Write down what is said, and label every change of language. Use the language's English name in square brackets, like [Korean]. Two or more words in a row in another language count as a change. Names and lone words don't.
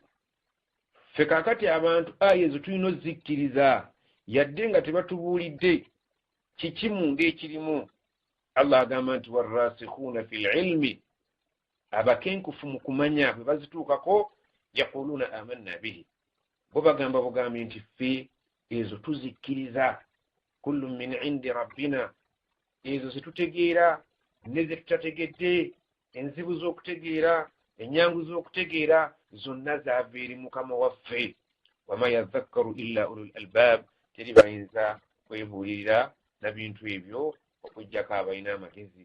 [Ganda] Ffe kaakati abantu aya ezo tulina ozikkiriza yadde nga tebatubuulidde kiki munda ekirimu. Allah agamba nti [Arabic] والراسخون في العلم, [Ganda] abakenkufu mu kumanya bwe bazituukako, [Arabic] يقولون آمنا به, [Ganda] bo bagamba bugambi nti ffe ezo tuzikkiriza. [Arabic] كل من عند ربنا, [Ganda] ezo zetutegeera ne zetutategedde, enzibu z'okutegeera, ennyangu z'okutegeera, zonna zaava eri Mukama waffe. [Arabic] وما يذكر إلا أولو الألباب, [Ganda] teri bayinza kwebuulirira na bintu ebyo okuggyako abalina amagezi.